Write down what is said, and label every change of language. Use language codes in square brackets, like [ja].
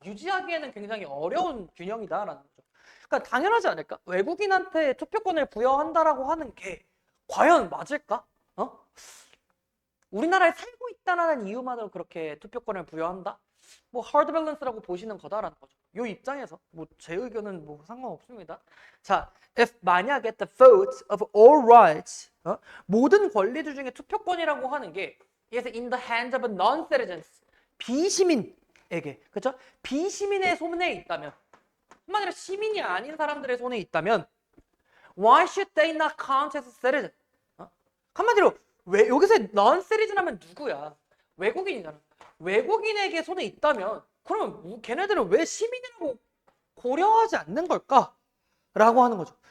[ko] 유지하기에는 굉장히 어려운 균형이다라는 거죠. 그러니까 당연하지 않을까? 외국인한테 투표권을 부여한다라고 하는 게 과연 맞을까? 우리나라에 살고 있다는 이유만으로 그렇게 투표권을 부여한다? 뭐 [en] hard balance [ko] 라고 보시는 거다라는 거죠. 이 입장에서 뭐 제 의견은 뭐 상관없습니다. 자, if 만약에 [en] the vote of all rights, [ko] 모든 권리들 중에 투표권이라고 하는 게 [en] is in the hands of non-citizens, [ko] 비시민에게, 그렇죠? 비시민의 손에 있다면, 한마디로 시민이 아닌 사람들의 손에 있다면, [en] why should they not count as a citizen? [ko] 한마디로 왜 여기서 non-citizen 하면 누구야? 외국인이잖아. 외국인에게 손에 있다면 그러면 걔네들은 왜 시민이라고 고려하지 않는 걸까? 라고 하는 거죠.